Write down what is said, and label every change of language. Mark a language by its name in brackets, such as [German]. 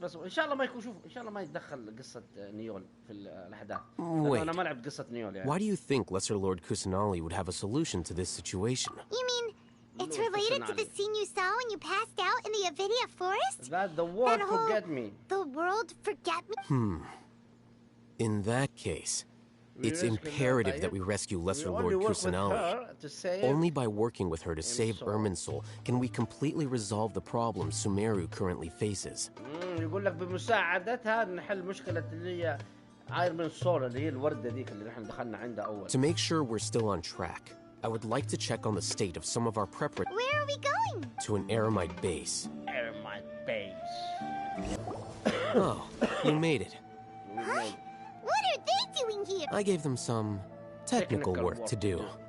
[Arabic] بس إن شاء الله ما يكون إن شاء الله ما يتدخل قصة نيول في الأحداث. أنا ما لعبت قصة نيول يعني. [English] Why do you think Lesser Lord Kusanali would have a solution to this situation? You mean it's related to the scene you saw when you passed out in the Avidia forest? That the world forget me. The world forget me? In that case, it's imperative that we rescue Lesser Lord Kusanali. Only by working with her to save Irminsul can we completely resolve the problems Sumeru currently faces. [Arabic] يقول لك بمساعدتها نحل مشكلة اللي هي إيرمنسول اللي هي الوردة ديك اللي نحن دخلنا عندها أول. [English] To make sure we're still on track, I would like to check on the state of some of our preparations. Where are we going? To an Eremite base. Eremite base. Oh, you made it. Huh? What are they doing here? I gave them some technical work to do.